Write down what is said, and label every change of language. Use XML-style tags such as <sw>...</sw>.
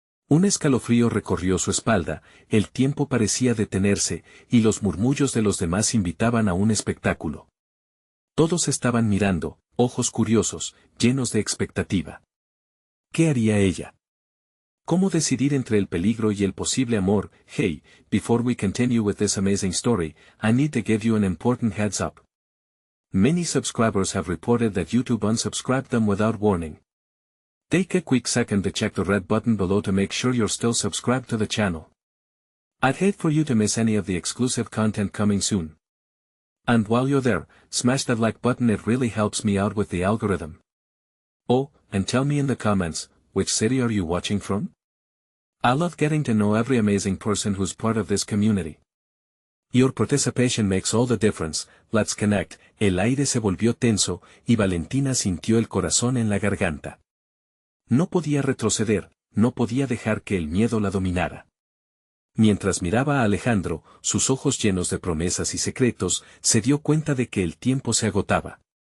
<es>Un escalofrío recorrió su espalda, el tiempo parecía detenerse, y los murmullos de los demás invitaban a un espectáculo. Todos estaban mirando, ojos curiosos, llenos de expectativa. ¿Qué haría ella? ¿Cómo decidir entre el peligro y el posible amor?</es> <en>Hey, before we continue with this amazing story, I need to give you an important heads up. Many subscribers have reported that YouTube unsubscribed them without warning. Take a quick second to check the red button below to make sure you're still subscribed to the channel. I'd hate for you to miss any of the exclusive content coming soon. And while you're there, smash that like button, it really helps me out with the algorithm. Oh, and tell me in the comments, which city are you watching from? I love getting to know every amazing person who's part of this community. Your participation makes all the difference. Let's connect.</en> <es>El aire se volvió tenso, y Valentina sintió el corazón en la garganta. No podía retroceder, no podía dejar que el miedo la dominara. Mientras miraba a Alejandro, sus ojos llenos de promesas y secretos, se dio cuenta de que el tiempo se agotaba.</es>